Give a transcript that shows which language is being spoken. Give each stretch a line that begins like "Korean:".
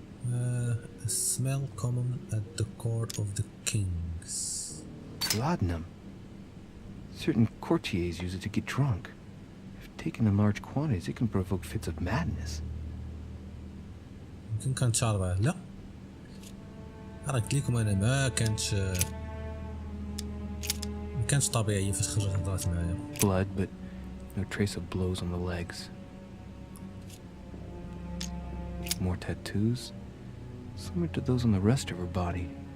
English: A smell common at the court of the kings. Laudanum. Certain courtiers use it to get drunk. If taken in large quantities, it can provoke fits of madness.
Arabic: يمكن كانت شاربة. لا راه قلت لكم انا ما كانتش طبيعية فاش خرجت هضرات معايا.
English: Blood, but no trace of blows on the legs. More tattoos, similar to those on the rest of her body.